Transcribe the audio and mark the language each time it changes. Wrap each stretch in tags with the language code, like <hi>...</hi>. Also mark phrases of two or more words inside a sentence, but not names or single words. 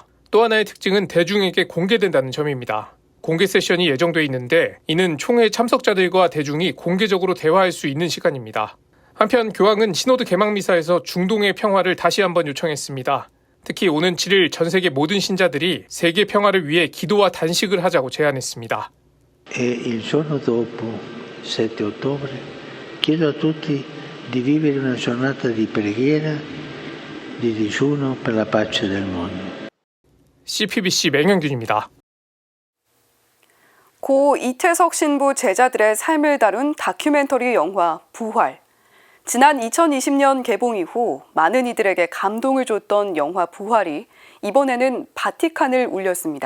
<ko>또 하나의 특징은 대중에게 공개된다는 점입니다. 공개 세션이 예정돼 있는데 이는 총회 참석자들과 대중이 공개적으로 대화할 수 있는 시간입니다. 한편 교황은 시노드 개막 미사에서 중동의 평화를 다시 한번 요청했습니다. 특히 오는 7일 전 세계 모든 신자들이 세계 평화를 위해 기도와 단식을 하자고 제안했습니다.</ko> <it>Il giorno dopo, 7 ottobre, chiedo a tutti di vivere una giornata di preghiera, di digiuno per la pace del mondo.</it> <ko>CPBC 맹현균입니다. 고 이태석 신부 제자들의 삶을 다룬 다큐멘터리 영화 부활. 지난 2020년 개봉 이후 많은 이들에게 감동을 줬던 영화 부활이 이번에는 바티칸을 울렸습니다.</ko>